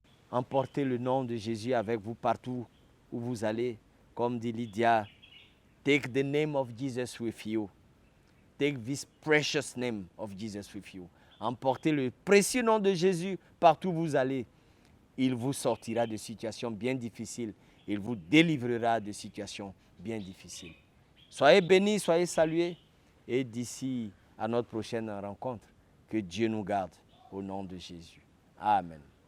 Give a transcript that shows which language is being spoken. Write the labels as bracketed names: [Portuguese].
[French] Emportez le nom de Jésus avec vous partout où vous allez. Comme dit Lydia, [English] take the name of Jesus with you. Take this precious name of Jesus with you. [French] Emportez le précieux nom de Jésus partout où vous allez. Il vous sortira de situations bien difficiles. Il vous délivrera de situations bien difficiles. Soyez bénis, soyez salués. Et d'ici à notre prochaine rencontre, que Dieu nous garde au nom de Jésus. Amen.